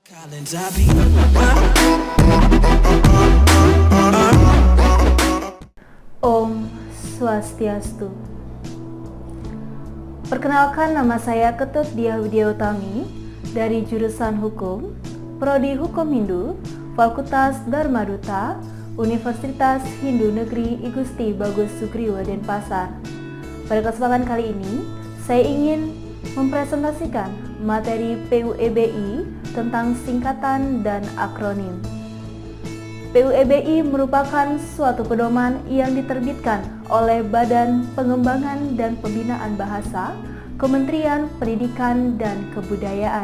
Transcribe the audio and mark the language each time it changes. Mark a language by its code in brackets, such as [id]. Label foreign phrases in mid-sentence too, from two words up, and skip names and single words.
[id] Om Swastiastu. Perkenalkan, nama saya Ketut Diah Widiautami dari jurusan Hukum, Prodi Hukum Hindu, Fakultas Dharma Duta, Universitas Hindu Negeri I Gusti Bagus Sugriwo Denpasar. Pada kesempatan kali ini, saya ingin mempresentasikan materi PUEBI tentang singkatan dan akronim. PUEBI merupakan suatu pedoman yang diterbitkan oleh Badan Pengembangan dan Pembinaan Bahasa, Kementerian Pendidikan dan Kebudayaan.